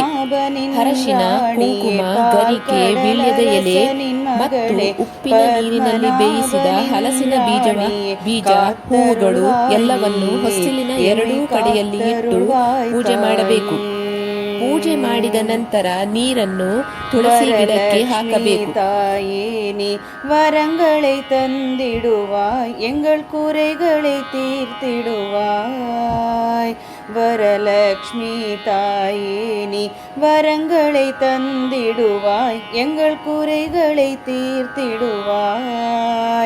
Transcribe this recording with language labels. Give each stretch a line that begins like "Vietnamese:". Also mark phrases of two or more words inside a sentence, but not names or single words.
Kannada: ಅರಶಿನ, ಕುಂಕುಮ, ಗರಿಕೆ, ವೀಳ್ಯದ ಎಲೆ ಮತ್ತು ಉಪ್ಪಿನ ನೀರಿನಲ್ಲಿ ಬೇಯಿಸಿದ ಹಲಸಿನ ಬೀಜ, ಹೂವುಗಳು ಎಲ್ಲವನ್ನು ಹೊಸ್ತಿಲಿನ ಎರಡೂ ಕಡೆಯಲ್ಲಿ ಇಟ್ಟು ಪೂಜೆ ಮಾಡಬೇಕು. ಪೂಜೆ ಮಾಡಿದ ನಂತರ ನೀರನ್ನು ತುಳಸಿ ಗಿಡಕ್ಕೆ ಹಾಕಬೇಕು.
Tamil: தாயேனி வரங்களை தந்திடுவாய் எங்கள் குறைகளை தீர்த்திடுவாய். வரலக்ஷ்மி தாயேனி வரங்களை தந்திடுவாய் எங்கள் குறைகளை தீர்த்திடுவாய்.